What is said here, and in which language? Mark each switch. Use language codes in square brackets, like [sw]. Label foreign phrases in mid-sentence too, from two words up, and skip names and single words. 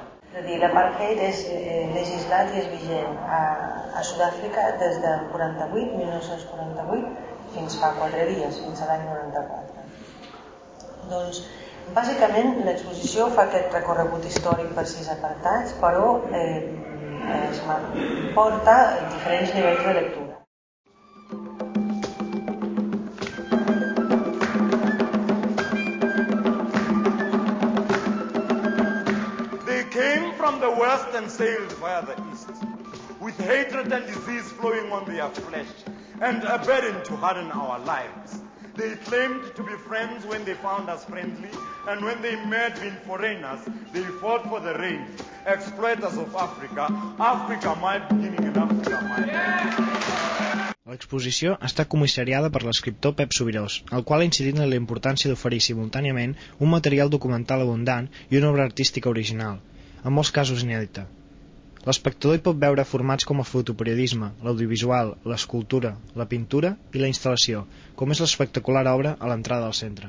[ca] És a dir, l'apartheid és legislat i és vigent a Sud-àfrica des del 1948, fins fa 4 dies, fins a l'any 94. Doncs, bàsicament, l'exposició fa aquest recorregut històric per 6 apartats, però es porta diferents nivells de lectura. [en] From the west and sailed via the east, with hatred and disease flowing on their flesh, and a burden to harden our lives. They claimed to be friends when they found us friendly, and when they met being foreigners, they fought for the range. Exploiters of Africa, Africa my beginning and Africa my end. [ca] L'exposició està comissariada per l'escriptor Pep Subirós, el qual ha incidit en la importància d'oferir simultàniament un material documental abundant i una obra artística original, en molts casos inèdita. L'espectador hi pot veure formats com el fotoperiodisme, l'audiovisual, l'escultura, la pintura i la instal·lació, com és l'espectacular obra a l'entrada del centre.